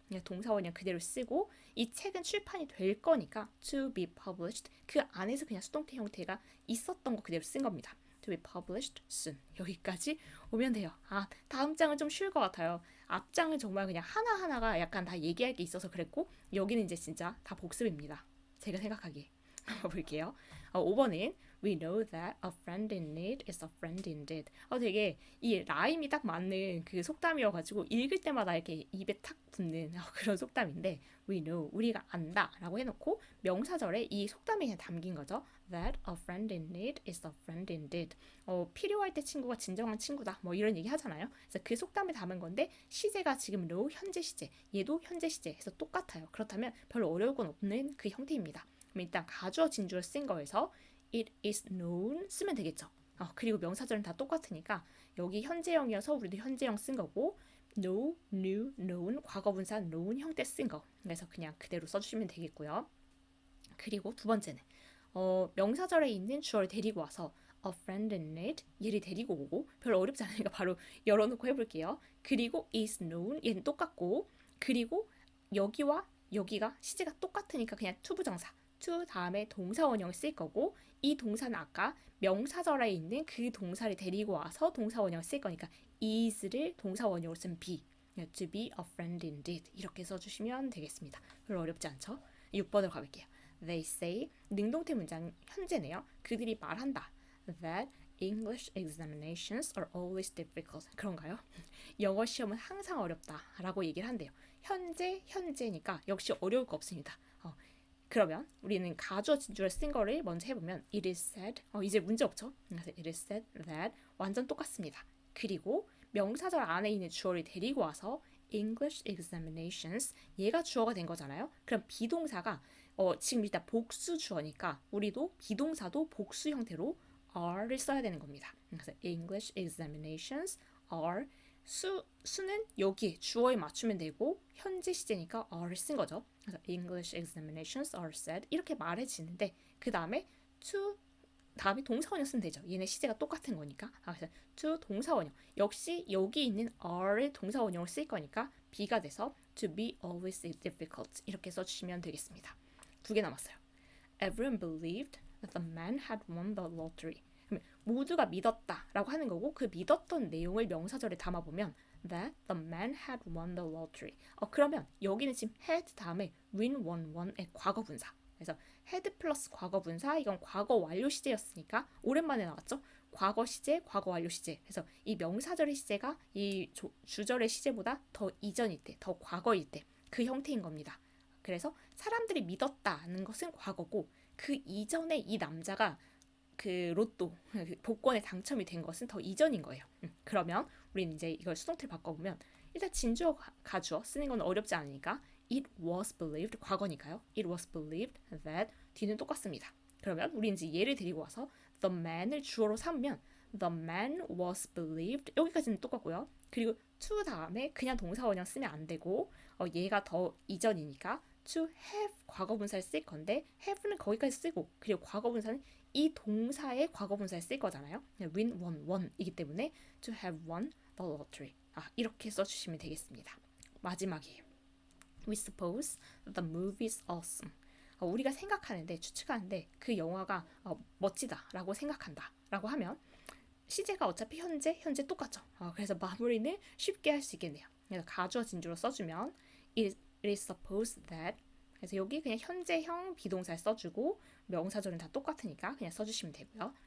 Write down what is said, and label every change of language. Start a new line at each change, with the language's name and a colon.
Korean: 그냥 동사 원형 그대로 쓰고 이 책은 출판이 될 거니까
English: to be published
Korean: 그 안에서 그냥 수동태 형태가 있었던 거 그대로 쓴 겁니다.
English: to be published soon.
Korean: 여기까지 오면 돼요. 다음 장은 좀 쉬울 것 같아요. 앞장은 정말 그냥 하나하나가 약간 다 얘기할 게 있어서 그랬고 여기는 이제 진짜 다 복습입니다. 제가 생각하기에. 한번 볼게요. 5번은
English: We know that a friend in need is a friend indeed.
Korean: 되게 이 라임이 딱 맞는 그 속담이어가지고 읽을 때마다 이렇게 입에 탁 붙는 그런 속담인데
English: We know,
Korean: 우리가 안다 라고 해놓고 명사절에 이 속담이 그냥 담긴 거죠.
English: That a friend in need is a friend indeed.
Korean: 필요할 때 친구가 진정한 친구다. 뭐 이런 얘기 하잖아요. 그래서 그 속담에 담은 건데 시제가 지금 know 현재 시제, 얘도 현재 시제 해서 똑같아요. 그렇다면 별로 어려울 건 없는 그 형태입니다. 그럼 일단 가주어 진주를 쓴 거에서
English: it is known
Korean: 쓰면 되겠죠. 그리고 명사절은 다 똑같으니까 여기 현재형이어서 우리도 현재형 쓴 거고
English: know, knew, known
Korean: 과거분사 known 형태 쓴 거. 그래서 그냥 그대로 써주시면 되겠고요. 그리고 두 번째는 명사절에 있는 주어를 데리고 와서
English: a friend in need
Korean: 얘를 데리고 오고 별로 어렵지 않으니까 바로 열어놓고 해볼게요. 그리고 is known 얘는 똑같고 그리고 여기와 여기가 시제가 똑같으니까 그냥 to 부정사 to 다음에 동사 원형을 쓸 거고 이 동사는 아까 명사절에 있는 그 동사를 데리고 와서 동사 원형을 쓸 거니까 is를 동사 원형으로 쓴 be
English: to be a friend indeed
Korean: 이렇게 써주시면 되겠습니다. 별로 어렵지 않죠? 6번으로 가볼게요.
English: They say
Korean: 능동태 문장 현재네요. 그들이 말한다.
English: That English examinations are always difficult.
Korean: 그런가요? 영어 시험은 항상 어렵다 라고 얘기를 한대요. 현재니까 역시 어려울 거 없습니다. 그러면 우리는 가주어 진주를 쓴 거를 먼저 해보면
English: It is said
Korean: 이제 문제 없죠? 그래서
English: It is said that
Korean: 완전 똑같습니다. 그리고 명사절 안에 있는 주어를 데리고 와서
English: English examinations
Korean: 얘가 주어가 된 거잖아요. 그럼 비동사가 지금 일단 복수 주어니까 우리도 비동사도 복수 형태로 are를 써야 되는 겁니다. 그래서
English: English examinations are
Korean: 수는 여기 주어에 맞추면 되고 현재 시제니까 are를 쓴 거죠. 그래서
English: English examinations are said
Korean: 이렇게 말해지는데 그 다음에 to 다음에 동사원형 쓰면 되죠. 얘네 시제가 똑같은 거니까. 그래서 to 동사원형 역시 여기 있는 are를 동사원형으로 쓸 거니까 be가 돼서
English: to be always difficult
Korean: 이렇게 써주시면 되겠습니다. 2개 남았어요.
English: Everyone believed that the man had won the lottery.
Korean: 모두가 믿었다라고 하는 거고 그 믿었던 내용을 명사절에 담아보면
English: that the man had won the lottery.
Korean: 그러면 여기는 지금 had 다음에 win, won의 과거분사. 그래서 had 플러스 과거분사 이건 과거 완료 시제였으니까 오랜만에 나왔죠. 과거 시제, 과거 완료 시제. 그래서 이 명사절의 시제가 이 주절의 시제보다 더 이전일 때, 더 과거일 때 그 형태인 겁니다. 그래서 사람들이 믿었다는 것은 과거고 그 이전에 이 남자가 그 로또 복권에 당첨이 된 것은 더 이전인 거예요. 그러면 우리는 이제 이걸 수동태로 바꿔보면 일단 진주어 가주어 쓰는 건 어렵지 않으니까
English: it was believed
Korean: 과거니까요.
English: it was believed that
Korean: 뒤는 똑같습니다. 그러면 우리는 이제 얘를 데리고 와서 the man을 주어로 삼으면
English: the man was believed
Korean: 여기까지는 똑같고요. 그리고 to 다음에 그냥 동사 원형 쓰면 안 되고 얘가 더 이전이니까 to have 과거분사를 쓸 건데 have는 거기까지 쓰고 그리고 과거분사는 이 동사의 과거분사를 쓸 거잖아요.
English: win, won
Korean: 이기 때문에
English: to have won the lottery.
Korean: 이렇게 써주시면 되겠습니다. 마지막이에요.
English: We suppose the movie is awesome.
Korean: 우리가 생각하는데 추측하는데 그 영화가 멋지다라고 생각한다라고 하면 시제가 어차피 현재 똑같죠. 그래서 마무리는 쉽게 할 수 있겠네요. 그래서 가주어 진주로 써주면
English: it is supposed that
Korean: 그래서 여기 그냥 현재형 비동사를 써주고 명사절은 다 똑같으니까 그냥 써주시면 되고요.